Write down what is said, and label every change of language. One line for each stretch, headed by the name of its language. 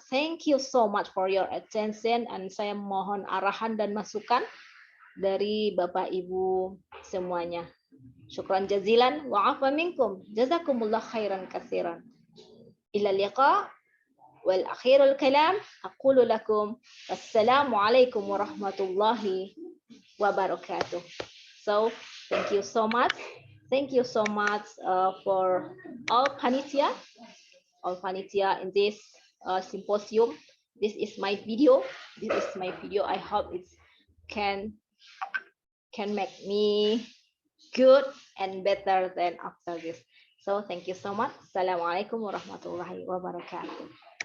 English: Thank you so much for your attention.
Indonesian: And saya mohon arahan dan masukan dari Bapak Ibu semuanya.
Arabic: Syukran jazilan wa afa minkum. Jazakumullah khairan katsiran. Ila liqa. والأخير الكلام أقول لكم السلام عليكم ورحمة الله وبركاته.
English: So thank you so much. Thank you so much for all panitia in this symposium. This is my video. I hope it can make me good and better than after this. So thank you so much.
Arabic: Assalamualaikum warahmatullahi wabarakatuh.